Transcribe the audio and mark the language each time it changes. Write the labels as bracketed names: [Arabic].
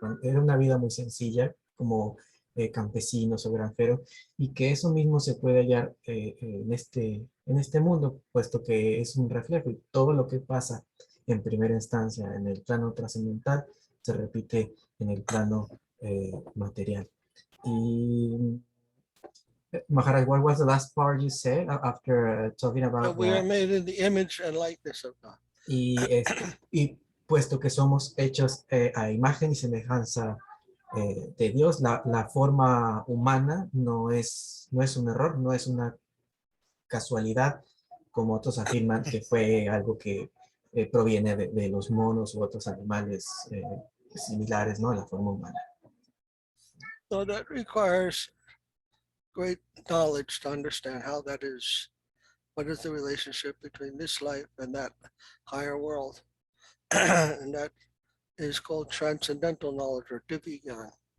[Spanish] Era una vida muy sencilla, como campesinos o granjeros, y que eso mismo se puede hallar en este mundo, puesto que es un reflejo, y todo lo que pasa en primera instancia en el plano trascendental se repite en el plano material. [English] Y Maharaj, what was the last part you said after talking about we are made in the image and likeness of God. [Spanish] Y puesto que somos hechos a imagen y semejanza de Dios, la forma humana no es un error, no es una casualidad, como otros afirman que fue algo que proviene de los monos u otros animales similares, ¿no? A la forma humana. [English] So that requires great knowledge to understand how that is. What is the relationship between this life and that higher world? And that is called transcendental knowledge, or divya.